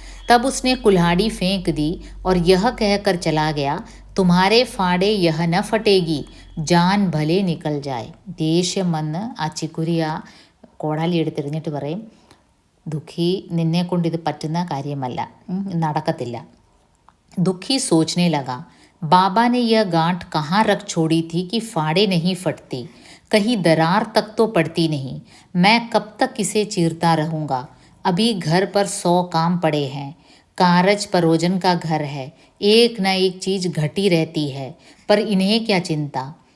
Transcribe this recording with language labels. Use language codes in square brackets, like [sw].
[hi] तब उसने कुल्हाड़ी फेंक दी और यह कहकर चला गया तुम्हारे फाड़े यह न फटेगी, जान भले निकल जाए. [ml] ദേഷ്യം വന്ന് ആ ചിക്കുരി ആ കോടാലി എടുത്തെറിഞ്ഞിട്ട് പറയും ദുഃഖി നിന്നെ കൊണ്ട് ഇത് പറ്റുന്ന കാര്യമല്ല, നടക്കത്തില്ല. [hi] दुखी सोचने लगा बाबा ने यह गांठ कहाँ रख छोड़ी थी कि फाड़े नहीं फटती, कहीं दरार तक तो पड़ती नहीं. मैं कब तक इसे चीरता रहूँगा, अभी घर पर 100 काम पड़े हैं. कारज परोजन का घर है, एक न एक चीज़ घटी रहती है, पर इन्हें क्या चिंता.